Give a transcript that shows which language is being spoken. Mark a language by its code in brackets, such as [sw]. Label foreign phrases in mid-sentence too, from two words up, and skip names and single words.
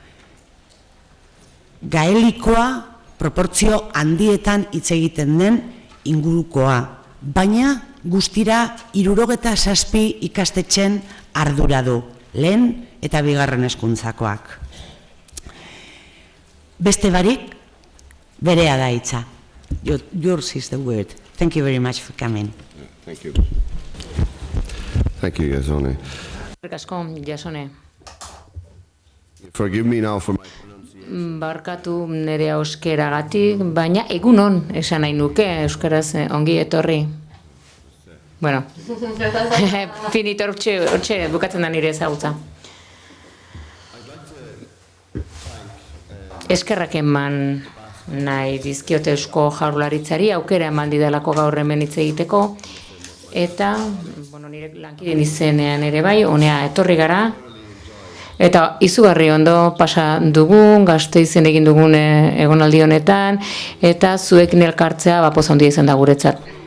[eu] Gaelikoa proportzio handietan hitz egiten den ingurukoa, baina guztira 77 ikastetxen ardura du, lehen eta bigarren hezkuntzakoak. Beste barik, berea da hitza. [en] Yours is the word. Thank you very much for coming. Thank you. Thank you, Jasone. Jasone. Forgive me now for my pronunciation. [eu] Barkatu nire euskeragatik, baina egunon esan nahi nuke euskaraz ongi etorri. Bueno, finito hortxe bukatzen da nire ezagutza. Eskerrak eman nahi dizkiote Eusko Jaurlaritzari, aukera eman didalako gaur hemen hitz egiteko, eta nire lankideen izenean ere bai, honea etorri gara, eta izugarri ondo pasa dugun, Gasteizen egin dugun egonaldi honetan, eta zuekin elkartzea poz handia izan da guretzat.